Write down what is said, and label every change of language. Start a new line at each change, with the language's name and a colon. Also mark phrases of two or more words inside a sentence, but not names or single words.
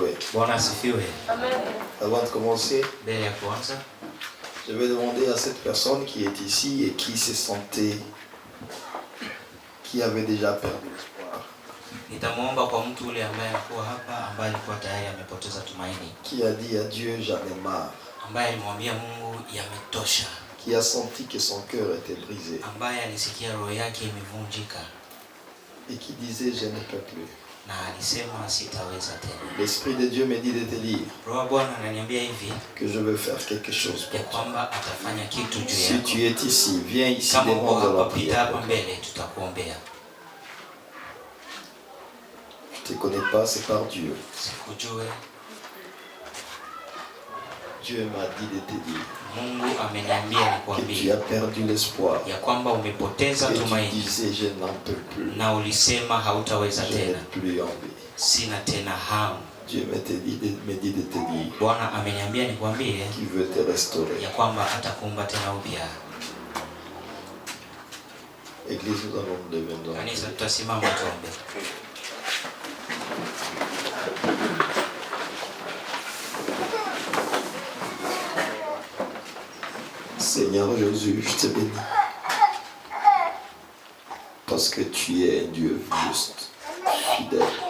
Swahili: Bwana asifiwe. Amen.
French: Avant de commencer,
Swahili: Mbele ya kuanza,
French: je vais demander à cette personne qui est ici et qui se sentait, qui avait déjà perdu l'espoir,
Swahili: nitamwomba kwa mtu ule ambaye alikuwa hapa, ambaye alikuwa tayari amepoteza tumaini,
French: qui a dit à Dieu j'en ai marre,
Swahili: ambaye alimwambia Mungu yametosha,
French: qui a senti que son cœur était brisé
Swahili: ambaye alisikia roho yake imevunjika
French: et qui disait je ne peux plus.
Swahili: na alisema sitaweza tena.
French: L'Esprit de Dieu me dit de te dire
Swahili: Roho Bwana ananiambia hivi
French: que je veux faire quelque chose
Swahili: ya
French: pour toi.
Swahili: kwamba atafanya kitu juu
French: Si
Swahili: yako.
French: tu es ici, viens ici
Swahili: Kama uko
French: devant de la
Swahili: hapa, pita hapa
French: prière.
Swahili: mbele, tutakuombea.
French: Je ne te connais pas, c'est par Dieu.
Swahili: Sikujue,
French: Dieu m'a dit de te dire
Swahili: Mungu ameniambia
French: que tu
Swahili: nikwambie
French: as perdu l'espoir.
Swahili: ya kwamba umepoteza
French: Et tu
Swahili: tumaini
French: disais je n'en peux plus.
Swahili: na ulisema hautaweza
French: Je n'ai
Swahili: tena,
French: plus envie.
Swahili: sina tena hamu.
French: Dieu me dit de te dire
Swahili: Bwana ameniambia nikwambie
French: qu'il veut te restaurer.
Swahili: ya kwamba atakuumba tena upya.
French: Église, nous allons nous lever. Nous allons
Swahili: Kanisa,
French: prier.
Swahili: tutasimama tuombe.
French: Seigneur Jésus, je te bénis. Parce que tu es un Dieu juste, fidèle.